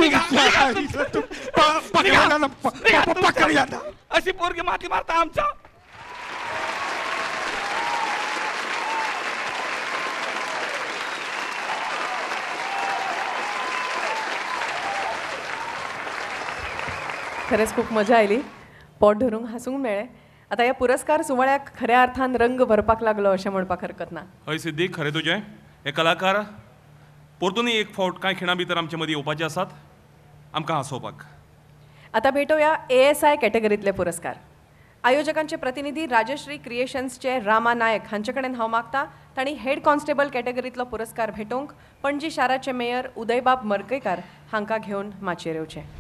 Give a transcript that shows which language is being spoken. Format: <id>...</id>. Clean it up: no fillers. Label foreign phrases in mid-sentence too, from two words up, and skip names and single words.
<mr>अशी पोरगी माती मारता आमच्या. खरंच खूप मजा आली.</mr> <kok>पोट धरून हसूंक मेळ्ळें. आता ह्या पुरस्कार सुवाळ्याक खऱ्या अर्थान रंग भरपाक लागलो अशें म्हणपाक हरकत ना. हय सिद्धी, खरें तुजें. हे कलाकार परतूनय एक फावट कांय खिणां भितर आमचे मदीं येवपाचे आसात आमकां हांसोवपाक.</kok> <mr>आता भेटूया ASI कॅटेगरीतले पुरस्कार.</mr> <kok>आयोजकांचे प्रतिनिधी राजश्री क्रिएशन्सचे रामा नायक हांचे कडेन हांव मागता तांणी</kok> <en>head constable</en> <kok>कॅटेगरीतलो पुरस्कार भेटोवंक पणजी शाराचे मेयर उदयबाब मडकयकार हांकां घेवन माचयेर येवचें.</kok>